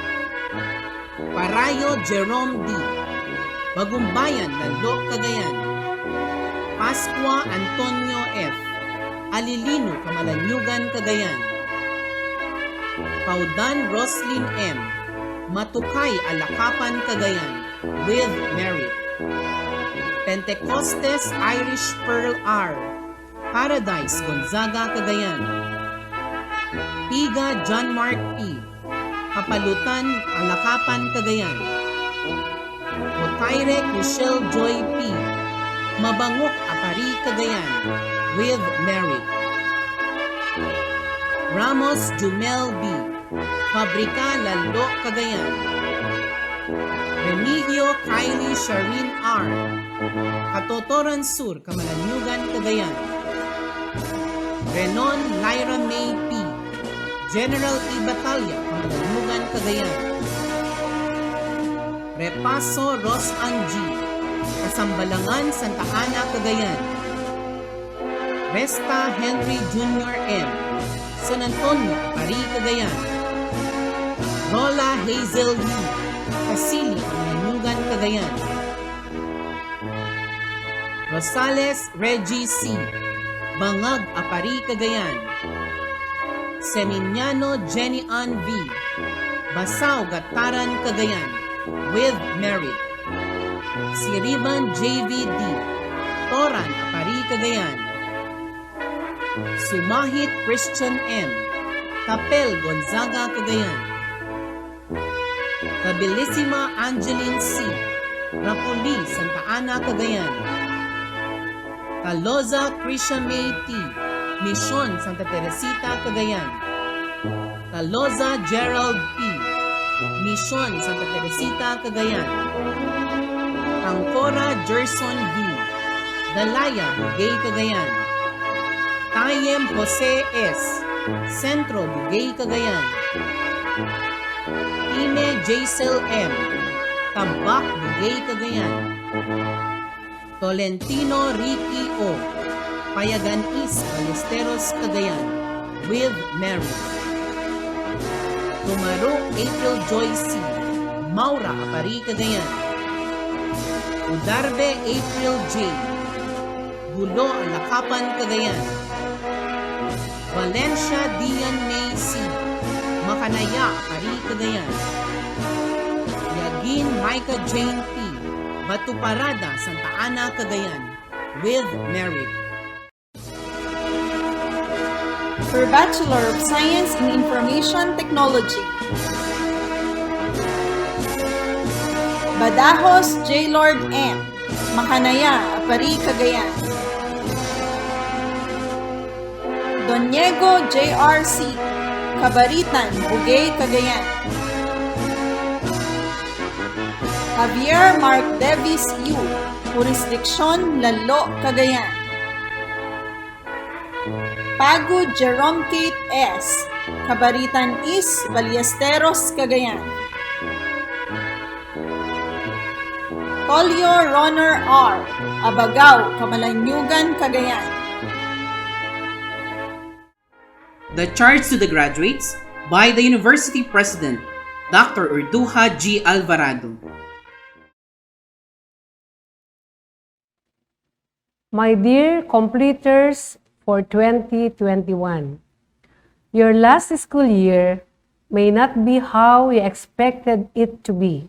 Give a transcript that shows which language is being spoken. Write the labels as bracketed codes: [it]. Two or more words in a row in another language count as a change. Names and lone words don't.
[en] Parayo Jerome D, Bagumbayan, Lalo, Cagayan. Pascua Antonio F, Alilino, Kamalanyugan, Cagayan. Paudan Roslyn M, Matukay, Alakapan, Cagayan, with merit. Pentecostes Irish Pearl R, Paradise, Gonzaga, Cagayan. Piga John Mark P, Kapalutan, Alakapan, Cagayan. Otaire Michelle Joy P, Mabangok, Aparri, Cagayan, with merit. Ramos Jumel B, Pabrika, Lalo, Cagayan. Remigio Kylie Sharin R, Katotoran Sur, Kamalanyugan, Cagayan. Renon Lyra May P, General E. Batalla, Kamalanyugan, Cagayan. Repaso Ros Ang G, Kasambalangan, Santa Ana, Cagayan. Resta Henry Jr. M, San Antonio, Aparri, Cagayan. Rola Hazel Lee, Kasili, Manugan, Cagayan. Rosales Reggie C, Bangag, Aparri, Cagayan. Seminiano Jenny Ann V, Basaw, Gataran, Cagayan, with merit. Siriban JVD, Toran, Aparri, Cagayan. Sumahit Christian M, Tapel, Gonzaga, Cagayan. Tabilisima Angeline C, Rapuli, Santa Ana, Cagayan. Taloza Krisha May T, Mission, Santa Teresita, Cagayan. Taloza Gerald P, Mission, Santa Teresita, Cagayan. Tangkora Gerson V, Dalaya, Bugay, Cagayan. Tayem Jose S, Centro, Bugay, Cagayan. Ine Jaisel M, Tabak, Bugay, Cagayan. Tolentino Ricky O, Payagan East, Ballesteros, Cagayan, with merit. Tumaro April Joy C, Maura, Aparri, Cagayan. Udarbe April J, Gulo, Alakapan, Cagayan. Valencia Dian May C, Makanaya, Aparri, Cagayan. Yagin Micah Jane P, Batuparada, Santa Ana, Cagayan, with merit. For Bachelor of Science in Information Technology, Badajos J. Lord M, Makanaya, Aparri, Cagayan. Doniego J.R.C., Cabaritan, Bugay, Cagayan. Javier Mark Davis U, Jurisdiksyon, Lalo, Cagayan. Pago Jerome Kate S, Cabaritan East, Ballesteros, Cagayan. Tolyo Ronner R, Abagaw, Camalanyugan, Cagayan. The charge to the graduates by the University President, Dr. Urduha G. Alvarado. My dear completers for 2021, your last school year may not be how you expected it to be.